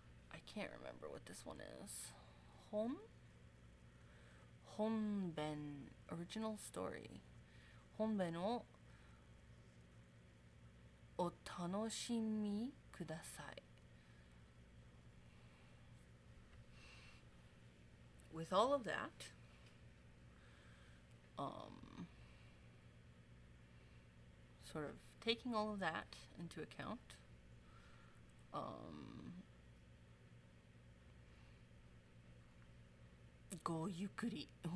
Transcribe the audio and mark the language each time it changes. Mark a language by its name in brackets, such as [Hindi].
[English] I can't remember what this one is. [Japanese] 本編 [English] original story [Japanese] 本編をお楽しみください。 [English] With all of that, sort of taking all of that into account, [Japanese] go yukuri.